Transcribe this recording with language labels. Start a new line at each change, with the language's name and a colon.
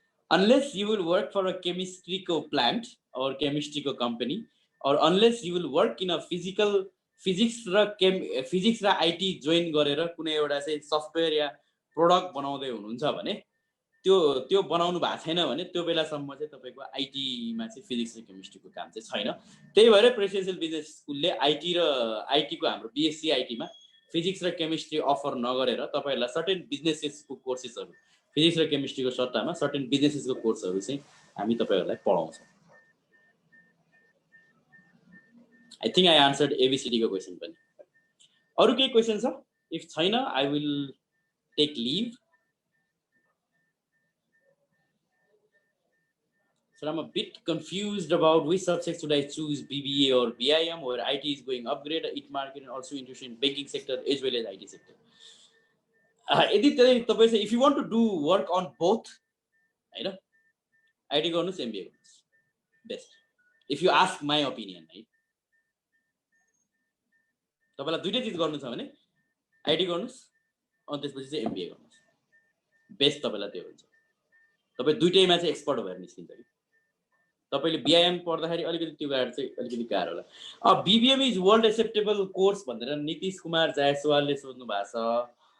English: Unless you will work for a chemistry plant or chemistry company, or unless you will work in a physics
Nepali: र IT join गरेर कुनै एउटा चाहिँ software या product बनाउँदै हुनुहुन्छ भने त्यो बनाउनु भएको छैन भने त्यो बेलासम्म चाहिँ तपाईको आईटी मा चाहिँ फिजिक्स र केमिस्ट्रीको काम चाहिँ छैन। त्यही भएर प्रेसिडेन्शियल बिजनेस स्कुलले आईटी को हाम्रो बीएससी आईटी मा फिजिक्स र केमिस्ट्री अफर नगरेर तपाईहरुलाई सर्टेन बिजनेसेसको कोर्सेसहरु, फिजिक्स र केमिस्ट्रीको सट्टामा सर्टेन बिजनेसेसको कोर्सहरु चाहिँ हामी तपाईहरुलाई पढाउँछौँ।
English: I think I answered ABCD
Nepali: को क्वेशन पनि। अरु केही क्वेशन छ? इफ छैन
English: I will take leave. So I'm a bit confused about which subject should I choose, BBA or BIM, where IT is going upgrade, IT market, and also interested in banking sector as well as IT sector. If you want to do work on both, right? IT
Nepali: गर्नुस्,
English: MBA गर्नुस्, best. If you ask my opinion, right?
Nepali: तपाईलाई दुईटै चीज गर्नु छ भने IT गर्नुस्, अनि त्यसपछि चाहिँ MBA गर्नुस्, बेस्ट तपाईलाई त्यो हुन्छ। तपाई दुईटैमा चाहिँ एक्सपर्ट भएर निस्किन्छ कि। तपाईले बीआईएम पढ्दाखेरि अलिकति त्यो गाह्रो चाहिँ अलिकति गाह्रो होला। BBM
English: is world acceptable course
Nepali: भनेर नीतिश कुमार जायसवालले सोध्नु भएको छ।